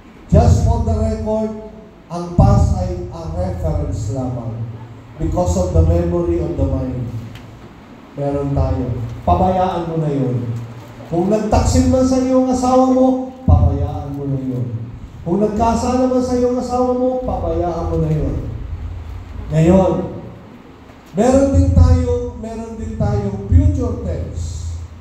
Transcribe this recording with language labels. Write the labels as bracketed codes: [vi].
[en] Just for the record, [tl] ang past ay ang reference lamang. [en] Because of the memory of the mind. [tl] Meron tayo. Pabayaan mo na yun. Kung nagtaksin man sa iyo ang asawa mo, pabayaan mo na yun. Kung nagkasala man sa iyo ang asawa mo, pabayaan mo na yun. Ngayon, meron din tayong future tense.